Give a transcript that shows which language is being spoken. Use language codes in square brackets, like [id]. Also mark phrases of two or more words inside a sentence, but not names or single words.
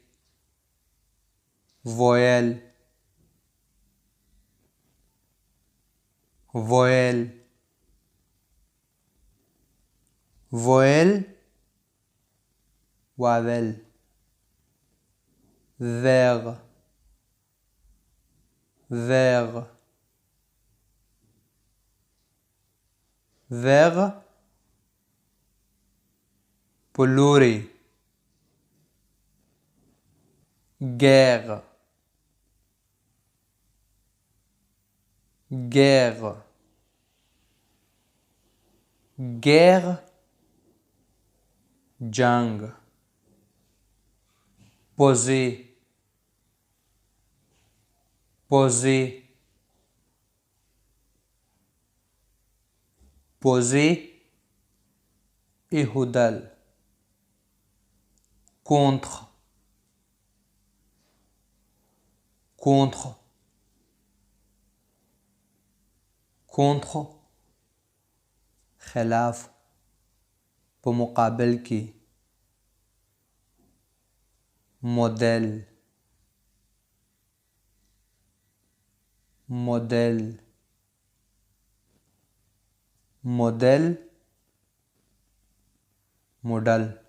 [fr] voyelle, voyelle, voyelle واول. vers, vers, vers په لوري. guerre, guerre, guerre جنگ. poser, poser, poser ایښودل. contre, contre, contre [ps] خلاف په مقابل کې. [fr] modèle, modèle, modèle modèle.